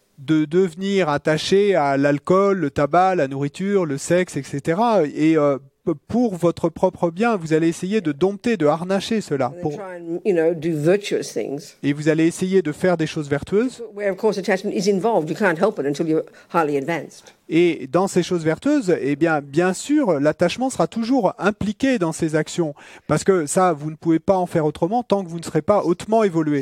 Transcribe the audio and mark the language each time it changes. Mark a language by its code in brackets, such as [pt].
[fr] de devenir attaché à l'alcool, le tabac, la nourriture, le sexe, etc. Et pour votre propre bien, vous allez essayer de dompter, de harnacher cela. [en] And then try and do virtuous things. [fr] Et vous allez essayer de faire des choses vertueuses. [en] Where of course attachment is involved, you can't help it until you're highly advanced. [fr] Et dans ces choses vertueuses, bien sûr, l'attachement sera toujours impliqué dans ces actions. Parce que ça, vous ne pouvez pas en faire autrement tant que vous ne serez pas hautement évolué.